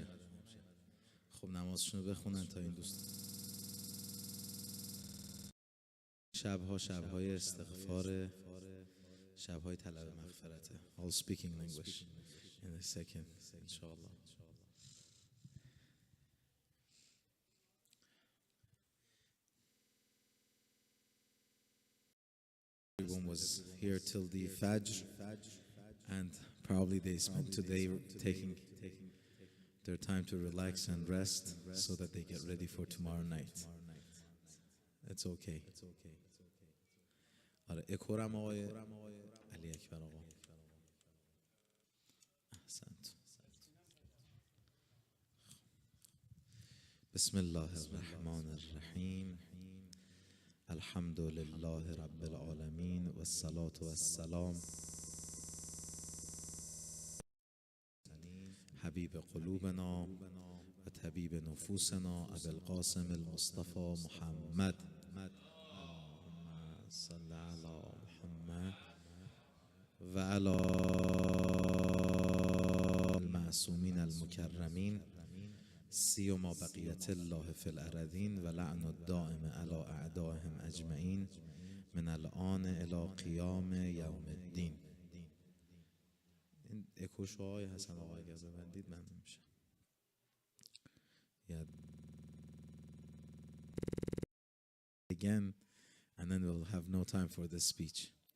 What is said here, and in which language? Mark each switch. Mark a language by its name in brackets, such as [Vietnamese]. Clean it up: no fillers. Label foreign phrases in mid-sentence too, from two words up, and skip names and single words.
[Persian] خب نمازشون رو بخونن تا این دوست شبهای استغفار، شبهای طلب مغفرته. [English] I'll speak in English in a second inshallah. Everyone was here till the Fajr, and probably they spent today taking their time to relax and rest so that they get ready for tomorrow night. It's okay. [Persian] آره اکورم آقای علی اکبر آقا. [Arabic] احسنت. بسم الله الرحمن الرحیم. الحمد لله رب العالمین والصلاة والسلام حبیب قلوبنا و طبیب نفوسنا ابی القاسم المصطفى محمد. اللهم صل علی محمد و علی المعصومین المکرمین سیما بقیت الله فی الارضین و لعن الدائم علی اعدائهم اجمعین من الان الی قیام یوم الدین. [Persian] این اکوشوهای حسن آقا اگر ببندید من نمیشه. [English] Again, and then we'll have no time for the speech.